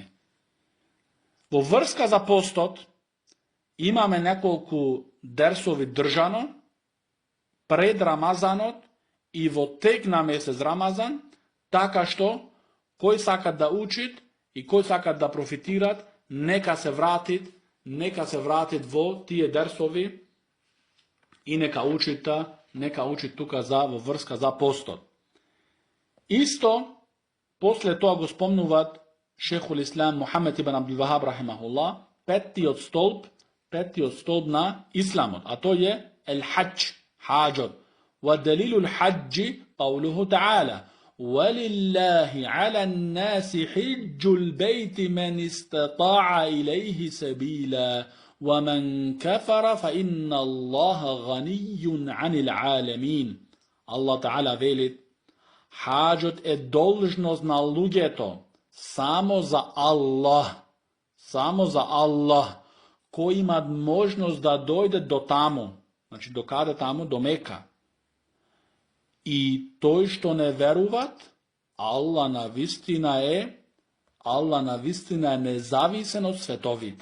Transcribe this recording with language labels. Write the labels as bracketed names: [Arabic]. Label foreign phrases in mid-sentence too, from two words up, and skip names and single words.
[Macedonian] Во врска за постот имаме неколку дерсови држано пред Рамазанот и во тек на месец Рамазан, така што кој сакат да учит и кој сакат да профитират, нека се вратит во тие дерсови и нека учит тука во врска за постот. Исто, после тоа го спомнуваат Шейхул Ислам Мухаммед ибн Абдул Вахаб рахимахуллах, петтиот столб на исламот, а тој е ел-хаџ, хаџот. [Arabic] وَدَلِيلُ الْحَجِّ قَوْلُهُ تَعَالَى وَلِلَّهِ عَلَى النَّاسِ حِجُّ الْبَيْتِ مَنِ اسْتَطَاعَ إِلَيْهِ سَبِيلًا وَمَنْ كَفَرَ فَإِنَّ اللَّهَ غَنِيٌّ عَنِ الْعَالَمِينَ. الله تعالى [Macedonian] veli: hađot je должност на луѓето само за Allah, кој имат можност да дојде до таму, значи до каде таму, до Мека. И тој што не веруват, Allah на вистина е независен од световите.